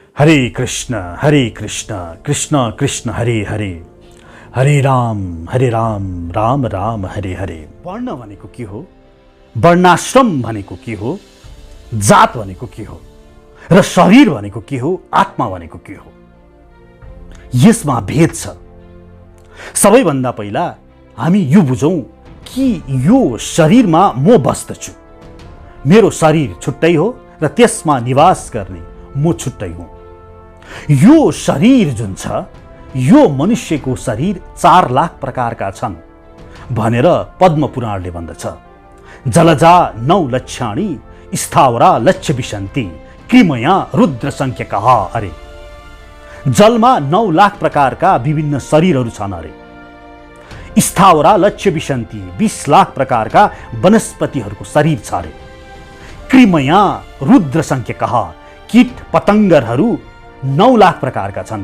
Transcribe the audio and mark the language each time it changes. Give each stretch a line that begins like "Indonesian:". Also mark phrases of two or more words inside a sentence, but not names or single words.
Sanskrit: हरे कृष्ण कृष्ण कृष्ण हरे हरे, हरे राम राम राम हरे हरे।
Nepali: वर्ण भनेको के हो, वर्णाश्रम भनेको के हो, जात भनेको के हो र शरीर भनेको के हो, आत्मा भनेको के हो, यसमा भेद छ। सबैभन्दा पहिला हामी यो बुझौं कि यो शरीरमा म बस्दछु। मेरो शरीर छुट्टै हो र त्यसमा निवास गर्ने म छुट्टै हुँ। यो शरीर जुन छ, यो मनुष्यको शरीर 4 लाख प्रकारका छन् भनेर पद्म पुराणले भन्दछ।
Sanskrit: जलजा 9 लक्षाणि स्थावरा लक्ष्य विशन्ति कृमया रुद्र संख्यकः।
Nepali: अरे जलमा 9 लाख प्रकारका विभिन्न शरीरहरू छन्। अरे
Sanskrit: स्थावरा लक्ष्य विशन्ति
Nepali: 20 लाख प्रकारका वनस्पतिहरूको शरीर छ। अरे
Sanskrit: कृमया रुद्र संख्यकः
Nepali: कीट पतंगरहरू 9 लाख प्रकारका छन्।